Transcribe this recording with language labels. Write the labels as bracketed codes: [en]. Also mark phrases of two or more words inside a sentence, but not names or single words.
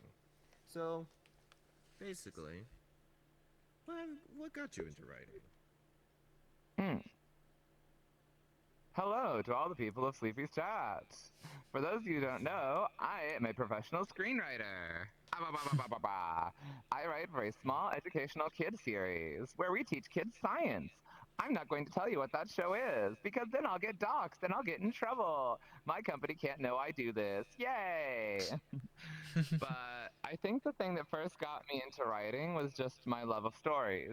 [en] So, basically, what got you into writing? Hello to all the people of Sleepy's Chat. For those of you who don't know, I am a professional screenwriter. Ah, bah, bah, bah, bah, bah, bah. I write for a small educational kid series where we teach kids science. I'm not going to tell you what that show is because then I'll get doxxed and I'll get in trouble. My company can't know I do this. Yay! But I think the thing that first got me into writing was just my love of stories.